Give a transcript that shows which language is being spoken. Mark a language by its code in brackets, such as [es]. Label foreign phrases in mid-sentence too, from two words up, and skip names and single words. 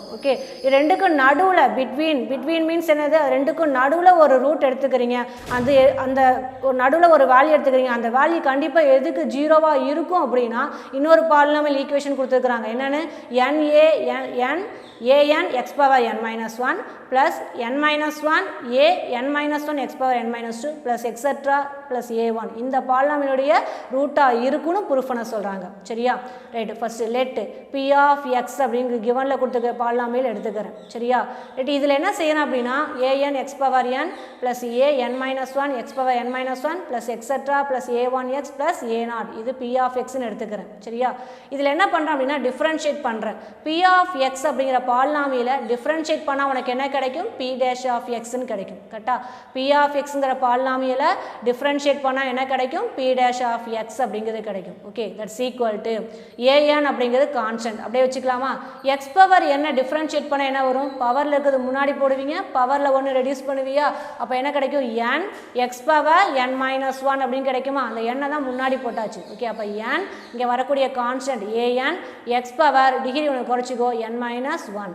[ta] ஓகே, இது ரெண்டுக்கும் நடுவில் [en] between means [ta] என்னது, ரெண்டுக்கும் நடுவில் ஒரு ரூட் எடுத்துக்கிறீங்க, அந்த நடுவில் ஒரு வேல்யூ எடுத்துக்கிறீங்க, அந்த வேல்யூ கண்டிப்பாக எதுக்கு ஜீரோவாக இருக்கும் அப்படின்னா இன்னொரு [en] polynomial equation [ta] கொடுத்துருக்குறாங்க. [en] என்னென்னு, an x power n minus 1 plus n minus 1 n minus 1 x power n minus 2 plus etc plus a1. [ta] இந்த பாலினாமியலுடைய ரூட்டாக இருக்குன்னு ப்ரூஃப் பண்ண சொல்கிறாங்க. சரியா, ரைட்டு. [en] first let p of x [ta] அப்படிங்கிற கிவனில் கொடுத்துருக்க பாலினாமியல் எடுத்துக்கிறேன். சரியா, ரைட். இதில் என்ன செய்யணும் அப்படின்னா [en] an x power n plus n minus 1 x power n minus 1 plus etc plus a1 x plus a naught, [ta] இது p of xன்னு எடுத்துக்கிறேன். சரியா, இதில் என்ன பண்ணுறேன் அப்படின்னா டிஃப்ரென்ஷியேட் பண்ணுறேன். [en] p of x [ta] அப்படிங்கிற பாலினாமியலை டிஃப்ரென்ஷியேட் பண்ணால் உனக்கு என்ன கிடைக்கும், [en] p dash of xன்னு [ta] கிடைக்கும். கரெக்டாக, [en] p of xங்கிற [ta] பாலினாமியலை டிஃப்ரென்ஷியேட் டிஃப்ரென்ஷியேட் பண்ணால் என்ன கிடைக்கும் [en] p dash of x [ta] அப்படிங்கிறது கிடைக்கும். ஓகே, [en] that's equal to an [ta] அப்படிங்கிறது கான்ஸ்டன்ட் அப்படியே வச்சுக்கலாமா. [en] x power [ta] என்ன டிஃப்ரென்ஷியேட் பண்ண என்ன வரும், பவரில் இருக்கிறது முன்னாடி போடுவீங்க, பவரில் ஒன்று ரெடியூஸ் பண்ணுவியா, அப்போ என்ன கிடைக்கும் [en] n x power n minus 1 [ta] அப்படின்னு கிடைக்குமா. அந்த எண்ணை தான் முன்னாடி போட்டாச்சு. ஓகே, அப்போ n இங்கே வரக்கூடிய கான்ஸ்டன்ட் [en] an x power degree [ta] ஒன்று குறைச்சிக்கோ [en] n minus 1.